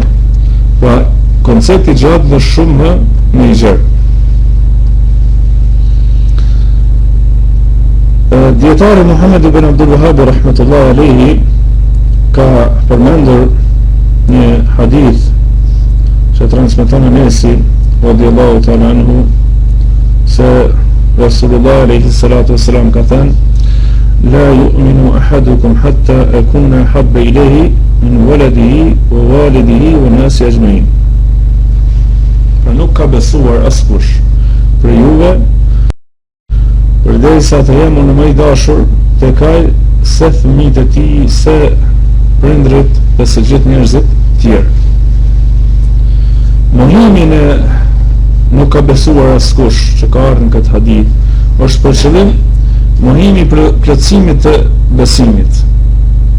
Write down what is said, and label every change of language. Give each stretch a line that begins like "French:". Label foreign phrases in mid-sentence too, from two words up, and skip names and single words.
Albanian: Pa koncepti gjatë dhe shumë më i gjerë. Dietari Muhammed ibn Abdul Wahhab
Arabic: رحمة الله عليه
Albanian: ka përmendur një hadith që transmeton Anesi
Arabic: رضي الله تعالى عنه
Albanian: se Rasulullah
Arabic: عليه الصلاة والسلام
Albanian: ka thënë:
Arabic: "لا يؤمن أحدكم حتى أكون أحب إليه من ولده ووالده والناس أجمعين."
Albanian: Pra nuk ka besuar askush për juve përderisa të jem unë më i dashur tek ai se fëmijët e tij, se prindrit dhe se gjithë njerëzit tjerë. Mohimin e nuk ka besuar askush që ka ardhur në këtë hadith është për qëllim mohimi për plotësimit të besimit.